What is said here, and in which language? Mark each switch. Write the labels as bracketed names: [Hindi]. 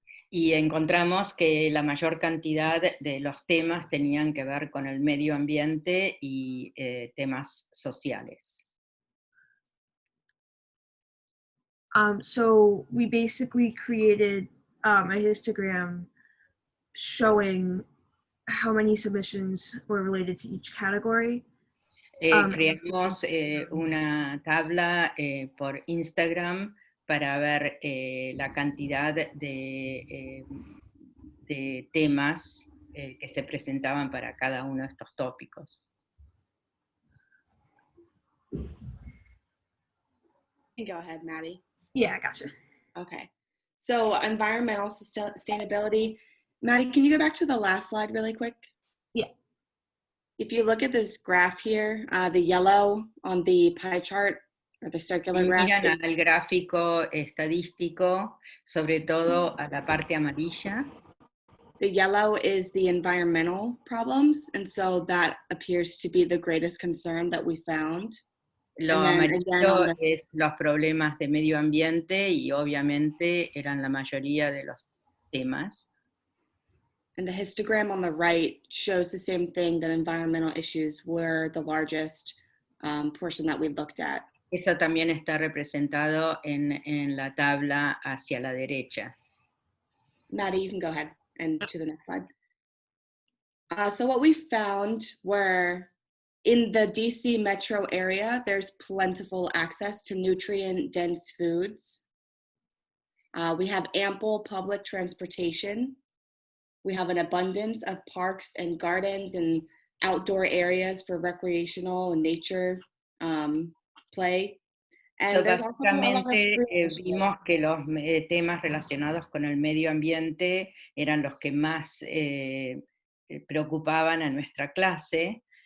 [Spanish] Y encontramos que la mayor cantidad de los temas tenían que ver con el medio ambiente y temas sociales. [English] So we basically created a histogram showing how many submissions were related to each category. [Spanish] Creamos una tabla por Instagram para ver la cantidad de temas que se presentaban para cada uno de estos tópicos. [English] You go ahead, Maddie. Yeah, gotcha. Okay. So environmental sustainability. Maddie, can you go back to the last slide really quick? Yeah. If you look at this graph here, the yellow on the pie chart or the circular graph. [Spanish] Miran al gráfico estadístico, sobre todo a la parte amarilla. [English] The yellow is the environmental problems, and so that appears to be the greatest concern that we found. [Spanish] Lo amarillo es los problemas de medio ambiente y obviamente eran la mayoría de los temas. [English] And the histogram on the right shows the same thing, that environmental issues were the largest portion that we looked at. [Spanish] Eso también está representado en la tabla hacia la derecha. [English] Maddie, you can go ahead and to the next slide. So what we found were in the DC metro area, there's plentiful access to nutrient-dense foods. We have ample public transportation. We have an abundance of parks and gardens and outdoor areas for recreational and nature play. And there's also a lot of [Spanish] básicamente vimos que los temas relacionados con el medio ambiente eran los que más preocupaban a nuestra clase.